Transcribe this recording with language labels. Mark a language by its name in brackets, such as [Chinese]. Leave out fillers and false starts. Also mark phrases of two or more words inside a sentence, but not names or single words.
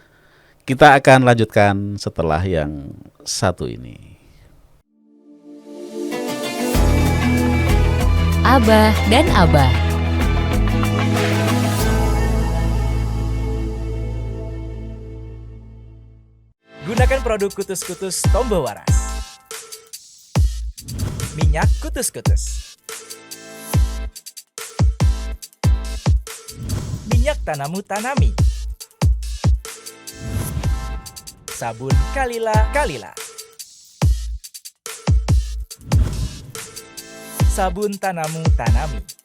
[Indonesian] Kita akan lanjutkan setelah yang satu ini. Abah dan Abah. Gunakan produk Kutus-Kutus Tombo Waras. Minyak Kutus-Kutus. Minyak Tanamu Tanami. Sabun Kalila Kalila. Sabun Tanamu Tanami.